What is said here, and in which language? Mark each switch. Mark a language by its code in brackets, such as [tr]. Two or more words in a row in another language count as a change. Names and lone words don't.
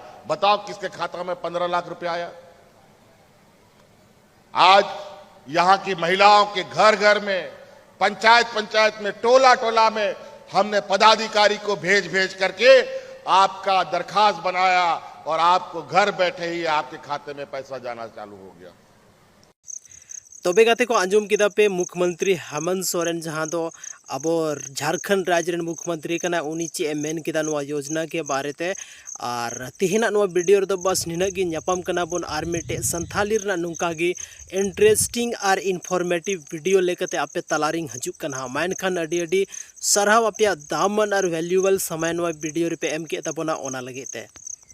[hi] बताओ किसके खाता में 15 लाख रुपया आया? आज यहां की महिलाओं के घर घर में, पंचायत में, टोला में हमने पदाधिकारी को भेज करके आपका दरखास्त बनाया और आपको घर बैठे ही आपके खाते में पैसा जाना चालू हो गया। [sat] तबे गाते को आंजम किदा पे मुख्यमंत्री हेमंत सोरेन जहां दो अब झारखंड राज्य रेन मुख्यमंत्री कना उनी चे मेन किदा नवा योजना के बारेते और तेहना नवा वीडियो रे बस निना गी न्यापाम कना बोन आर मिटे संथाली रना नुंका गी इंटरेस्टिंग और इनफॉर्मेटिव वीडियो लेकते आपे तलारिंग हजुक कना माइन खान अडी सरहाव आपे दामन और वैल्यूएबल समय नवा वीडियो रे पे एम के तबोना ओना लगेते।